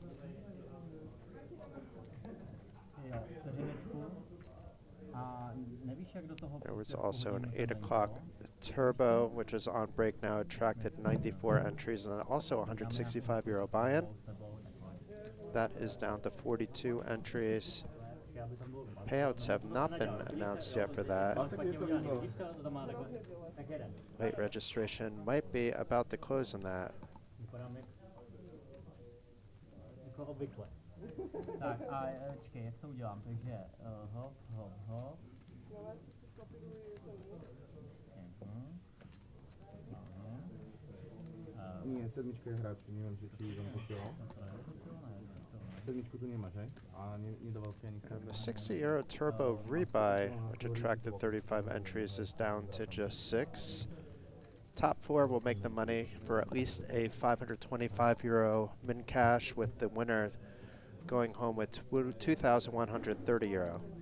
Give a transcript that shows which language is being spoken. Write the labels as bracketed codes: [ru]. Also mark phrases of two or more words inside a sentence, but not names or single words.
[en] There was also an 8 o'clock turbo, which is on break now, attracted 94 entries, and then also 165 euro buy-in. That is down to 42 entries. Payouts have not been announced yet for that. Late registration might be about to close on that. [cs] Tak a počkej, jak to udělám, takže hop, hop, hop. [sk] Nie, sedmička je hráč, neviem, že či vám posielal. Sedmičku tu nemáš, hej? A nedával si ani... [en] And the 60 euro turbo rebuy, which attracted 35 entries, is down to just 6. Top 4 will make the money for at least a 525 euro min cash, with the winner going home with 2,130 euro.